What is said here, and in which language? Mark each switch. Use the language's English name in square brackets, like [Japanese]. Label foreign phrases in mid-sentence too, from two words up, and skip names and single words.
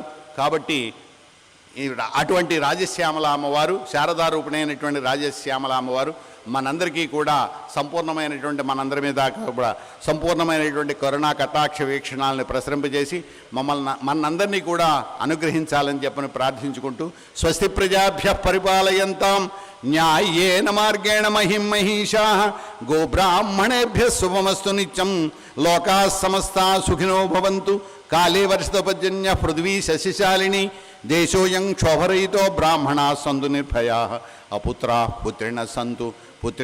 [Telugu] కాబట్టి అటువంటి రాజశ్యామల అమ్మవారు శారదారూపిణి రాజశ్యామల అమ్మవారు మనందరికీ కూడా మనందరి మీద కూడా సంపూర్ణమైనటువంటి కరుణా కటాక్ష వీక్షణాలను ప్రసరింపజేసి మనందరినీ కూడా అనుగ్రహించాలని చెప్పని ప్రార్థించుకుంటూ [Sanskrit] స్వస్తి ప్రజాభ్య పరిపాలయంతాం న్యాయేన మార్గేణ మహిషా గోబ్రాహ్మణేభ్య శుభమస్తు నిత్యం లోకా సమస్తా సుఖినో భవంతు కాళే వర్షితపర్జన్య పృథ్వీ శశిశాలిని దేశోయం క్షోభరహితో బ్రాహ్మణా సంతు నిర్భయా అపుత్రా పుత్రిణ సంతు పుత్రి